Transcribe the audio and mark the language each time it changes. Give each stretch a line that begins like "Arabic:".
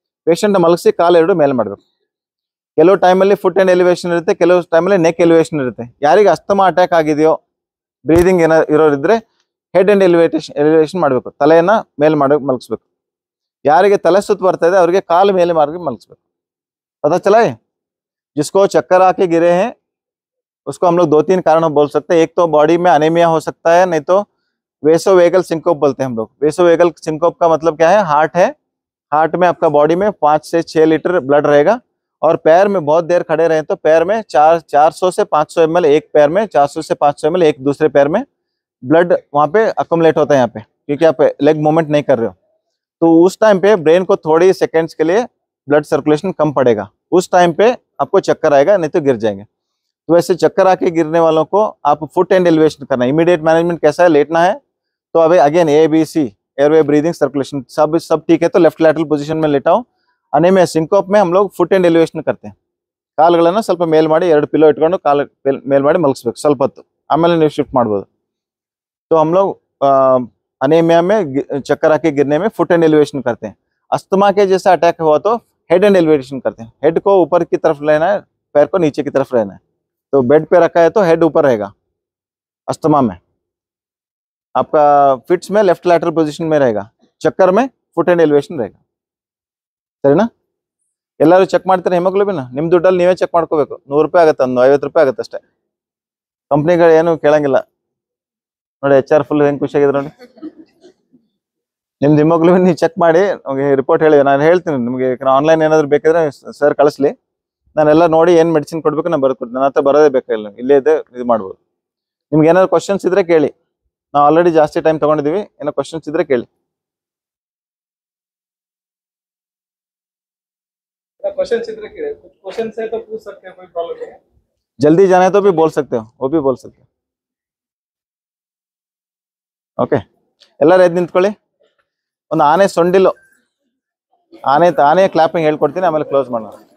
Kannada: Patient ಮಲಗಿಸಿ ಕಾಲು ಎರಡು ಮೇಲೆ ಮಾಡ್ಬೇಕು. ಕೆಲವು ಟೈಮಲ್ಲಿ ಫುಟ್ ಅಂಡ್ ಎಲಿವೇಶನ್ ಇರುತ್ತೆ, ಕೆಲವು ಟೈಮಲ್ಲಿ ನೆಕ್ ಎಲಿವೇಶನ್ ಇರುತ್ತೆ. ಯಾರಿಗೆ ಅಸ್ತಮಾ ಅಟ್ಯಾಕ್ ಆಗಿದೆಯೋ, ಬ್ರೀದಿಂಗ್ ಇರೋರಿದ್ರೆ ಹೆಡ್ ಅಂಡ್ ಎಲಿವೇಶನ್ ಮಾಡಬೇಕು, ತಲೆಯನ್ನ ಮೇಲೆ ಮಲಗಿಸ್ಬೇಕು. ಯಾರಿಗೆ ತಲೆ ಸುತ್ತ ಬರ್ತಾ ಇದೆ ಅವ್ರಿಗೆ ಕಾಲು ಮೇಲೆ ಮಾರ್ಗ ಮಲಗಿಸ್ಬೇಕು.
Hindi: पता चला है? जिसको चक्कर आके गिरे हैं उसको हम लोग 2-3 कारण बोल सकते हैं. एक तो बॉडी में अनेमिया हो सकता है, नहीं तो वेसोवेगल सिंकोप बोलते हैं हम लोग. वेसोवेगल सिंकोप का मतलब क्या है? हार्ट है, हार्ट में आपका बॉडी में 5 से 6 लीटर ब्लड रहेगा और पैर में बहुत देर खड़े रहे तो पैर में 400 से 500 ml एक पैर में, 400 से 500 ml एक दूसरे पैर में ब्लड वहाँ पे अकोमुलेट होता है यहाँ पे, क्योंकि आप लेग मूवमेंट नहीं कर रहे हो. तो उस टाइम पे ब्रेन को थोड़ी सेकेंड्स के लिए ब्लड सर्कुलेशन कम पड़ेगा. उस टाइम पे आपको चक्कर आएगा, नहीं तो गिर जाएंगे. तो वैसे चक्कर आके गिरने वालों को आप फुट एंड एलिवेशन करना है. इमीडिएट मैनेजमेंट कैसा है? लेटना है. तो अभी again ABC airway breathing circulation सब ठीक है तो लेफ्ट लैटरल पोजीशन में लेटाओ. अनेमिया सिंकोप में हम लोग फुट एंड एलिवेशन करते हैं.
Kannada: ಕಾಲುಗಳನ್ನು ಸ್ವಲ್ಪ ಮೇಲ್ ಮಾಡಿ 2 ಪಿಲ್ಲೋ ಇಟ್ಕೊಂಡು ಕಾಲು ಮೇಲ್ ಮಾಡಿ ಮಲಗಿಸ್ಬೇಕು ಸ್ವಲ್ಪ ಹೊತ್ತು, ಆಮೇಲೆ ನೀವು ಶಿಫ್ಟ್ ಮಾಡ್ಬೋದು.
Hindi: तो हम लोग अनेमिया में चक्कर आके गिरने में फुट एंड एलिवेशन करते हैं. अस्थमा के जैसा अटैक हुआ तो हेड एंड एलिवेशन करते हैं. हेड को ऊपर की तरफ लेना है, पैर को नीचे की तरफ रहना है. तो बेड पे रखा है तो हेड ऊपर रहेगा. अस्थमा में आपका फिट्स में लेफ्ट लैटरल पोजीशन में रहेगा, चक्कर में फुट एंड एलिवेशन रहेगा.
Kannada: ಸರಿನಾ? ಎಲ್ಲರೂ ಚೆಕ್ ಮಾಡ್ತಾರೆ ಹಿಮೋಗ್ಲೋಬಿನ್. ನಿಮ್ಮ ದುಡ್ಡಲ್ಲಿ ನೀವೇ ಚೆಕ್ ಮಾಡ್ಕೋಬೇಕು. 100 ರೂಪಾಯಿ ಆಗುತ್ತೆ, ಒಂದು 50 ರೂಪಾಯಿ ಆಗುತ್ತೆ ಅಷ್ಟೇ. ಕಂಪ್ನಿಗಳು ಏನು ಕೇಳಂಗಿಲ್ಲ ನೋಡಿ. HR ಫುಲ್ ಹೆಂಗೆ ಖುಷಿಯಾಗಿದ್ರು ನೋಡಿ. ನಿಮ್ದು ಹಿಮೋಗ್ಲೋಬಿನ್ ನೀವು ಚೆಕ್ ಮಾಡಿ ನಮಗೆ ರಿಪೋರ್ಟ್ ಹೇಳಿ, ನಾನು ಹೇಳ್ತೀನಿ ನಿಮಗೆ. ಆನ್ಲೈನ್ ಏನಾದ್ರು ಬೇಕಾದ್ರೆ ಸರ್ ಕಳಿಸ್ಲಿ, ನಾನೆಲ್ಲ ನೋಡಿ ಏನು ಮೆಡಿಸಿನ್ ಕೊಡ್ಬೇಕು ನಾನು ಬರ್ಕೊಡ್ತೀನಿ. ನನ್ನ ಹತ್ರ ಬರೋದೇ ಬೇಕಾಗಿಲ್ಲ, ಇಲ್ಲೇ ಇದೆ ಇದು ಮಾಡ್ಬೋದು. ನಿಮ್ಗೆ ಏನಾದ್ರು ಕ್ವಶನ್ಸ್ ಇದ್ರೆ ಕೇಳಿ. ನಾವು ಆಲ್ರೆಡಿ ಜಾಸ್ತಿ ಟೈಮ್ ತಗೊಂಡಿದ್ದೀವಿ, ಏನೋ ಕ್ವಶನ್ಸ್ ಇದ್ರೆ ಕೇಳಿ.
Hindi: क्वेश्चन इधर के कुछ क्वेश्चन है तो पूछ सकते हैं, कोई प्रॉब्लम नहीं है. जल्दी जाना है तो भी बोल सकते हो, वो भी बोल सकते हो.
Kannada: ಓಕೆ, ಎಲ್ಲರೂ ಎದ್ದು ನಿಂತ್ಕೊಳ್ಳಿ. ಒಂದು ಆನೆ ಸೊಂಡಿಲು, ಆನೆ ಕ್ಲಾಪಿಂಗ್ ಹೇಳ್ಕೊಡ್ತೀನಿ, ಆಮೇಲೆ ಕ್ಲೋಸ್ ಮಾಡೋಣ.